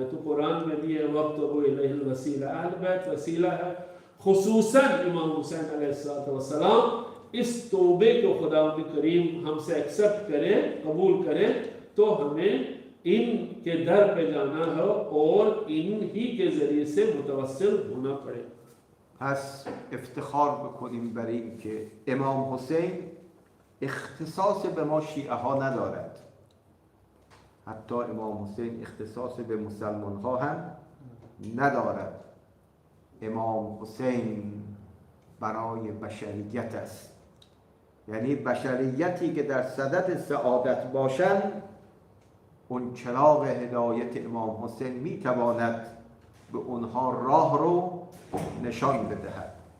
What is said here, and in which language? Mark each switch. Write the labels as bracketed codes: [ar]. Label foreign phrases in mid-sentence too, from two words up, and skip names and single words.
[ur] تو قرآن میں بھی ہے [ar] وابتغوا إليه الوسيلة, [ur] اہل بیت وسیلہ ہے، خصوصاً امام حسین علیہ السلام. اس توبے کو خدا کریم ہم سے एक्सेप्ट کرے، قبول کرے، تو ہمیں ان کے در پہ جانا ہے اور انہی کے ذریعے سے متوسل ہونا پڑے। [fa] پس افتخار بکنیم برای اینکه امام حسین اختصاص به ما شیعه ها ندارد، حتی امام حسین اختصاص به مسلمان ها هم ندارد. امام حسین برای بشریت است، یعنی بشریتی که در صدد سعادت باشند، اون چراغ هدایت امام حسین میتواند به اونها راه رو نشان بدهد.